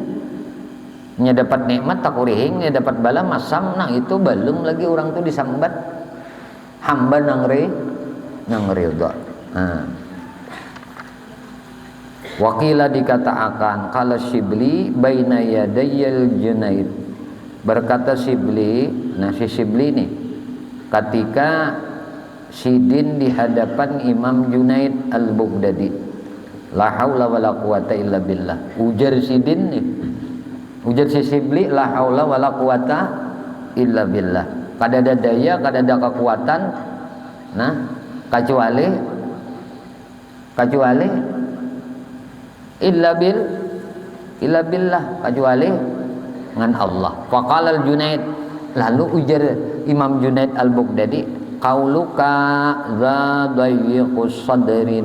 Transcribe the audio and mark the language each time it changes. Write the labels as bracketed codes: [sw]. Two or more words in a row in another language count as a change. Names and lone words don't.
[bjn] Nya dapat nikmat tak urihing, nya dapat bala masam, nah itu belum lagi orang tuh disambat hamba nang ridha. [ar] Wakila dikatakan قال الشبلي بين يدي الجنيد. [bjn] Berkata Syibli, nah si Syibli nih ketika sidin di hadapan Imam Junaid al-Baghdadi, [ar] لا حول ولا قوة إلا بالله. [bjn] Ujar sidin nih, ujar si Syibli, [ar] لا حول ولا قوة إلا بالله. [bjn] Kada ada daya, kada ada kekuatan, nah kecuali [ar] إلا بالله, [bjn] kecuali dengan Allah. [ar] فقال الجنيد, [bjn] lalu ujar Imam Junaid al-Baghdadi, [ar] قولك ذا ضيق الصدر.